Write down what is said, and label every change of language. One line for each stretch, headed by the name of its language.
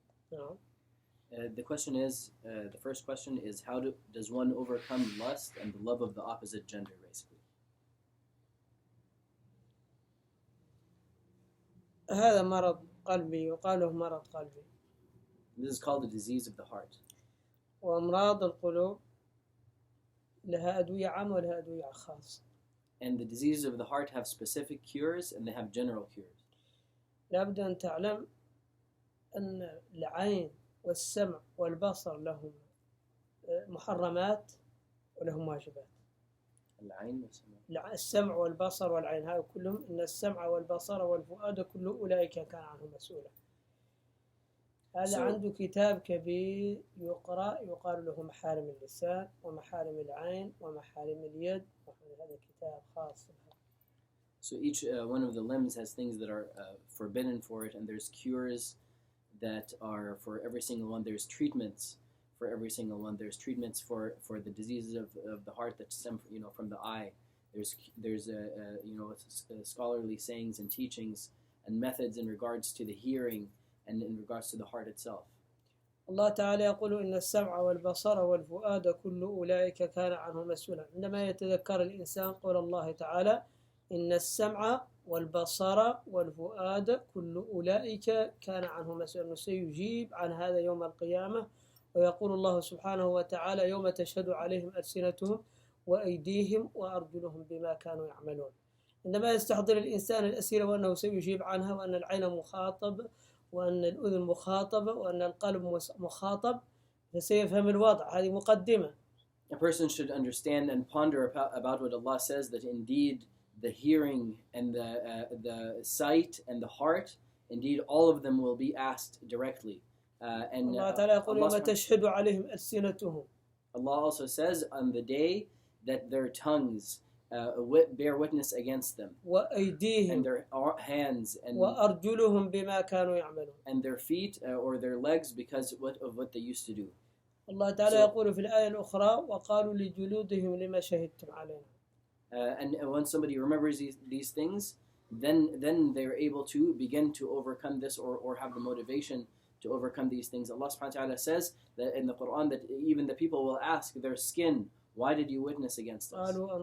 English: أقول the question is the first question is how does one overcome lust and the love of the opposite gender, basically.
Arabic: هذا مرض قلبي يقال له مرض قلبي.
English: This is called the disease of the heart.
Arabic: وأمراض القلوب لها أدوية عامة ولها أدوية خاصة.
English: And the diseases of the heart have specific cures and they have general cures.
Arabic: لابد أن تعلم أن العين والسمع والبصر لهم محرمات ولهم واجبات. العين والسمع. السمع والبصر والعين هؤلاء كلهم، إن السمع والبصر والفؤاد كل أولئك كان عنه مسؤولا. هذا عنده كتاب كبير يقرأ يقال له محارم اللسان ومحارم العين ومحارم اليد، هذا كتاب خاص.
English: So each one of the limbs has things that are forbidden for it, and there's cures that are for every single one. There's treatments for every single one. There's treatments for the diseases of the heart that stem from the eye. There's scholarly sayings and teachings and methods in regards to the hearing and in regards to the heart itself.
Arabic: الله تعالى يقول إن السمع والبصر والفؤاد كل أولئك كان عنه مسؤولا. عندما يتذكر الإنسان قول الله تعالى إن السمع والبصر والفؤاد كل أولئك كان عنه مسؤولا، سيجيب عن هذا يوم القيامة. ويقول الله سبحانه وتعالى يوم تشهد عليهم ألسنتهم وأيديهم وأرجلهم بما كانوا يعملون. عندما يستحضر الإنسان الأسئلة وأنه سيجيب عنها، وأن العين مخاطب، وأن الأذن مخاطبة، وأن القلب مخاطب، فسيفهم الوضع. هذه مقدمة.
English: A person should understand and ponder about what Allah says, that indeed the hearing and the sight and the heart, indeed all of them will be asked directly. And
Arabic: Allah تعالى يقول يوم تشهد عليهم ألسنتهم.
English: Allah also says on the day that their tongues bear witness against them,
Arabic: وأيديهم
English: and their hands and
Arabic: وأرجلهم بما كانوا يعملون.
English: and their feet or their legs because of what they used to do.
Arabic: الله تعالى يقول في الآية الأخرى وقالوا لجلودهم لما شهدتم علينا.
English: And when somebody remembers these things, then they're able to begin to overcome this or have the motivation to overcome these things. Allah subhanahu wa ta'ala says that in the Quran that even the people will ask their skin, why did you witness against us?